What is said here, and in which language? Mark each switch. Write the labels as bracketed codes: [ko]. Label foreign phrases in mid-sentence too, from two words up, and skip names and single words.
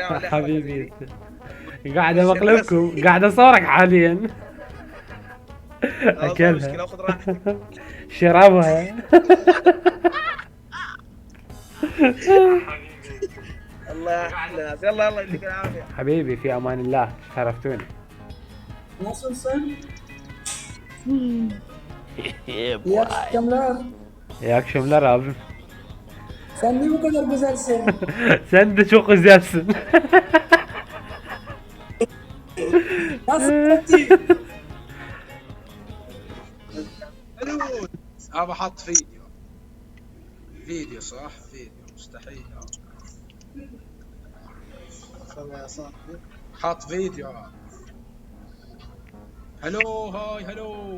[ar] حبيبي قاعد مقلبكم قاعد اصورك حاليا. اكلها شربها. الله يحفظ الناس. يلا يديك العافيه حبيبي في امان الله شرفتوني. [en] Yeah, boy. [tr] İyi akşamlar abim. Sen niye bu kadar güzelsin? Sen de çok güzelsin. Nasıl Fatih? [ar] ابى احط فيديو صح؟ فيديو مستحيل والله يا صاحبي حط فيديو. [en] hello hi hello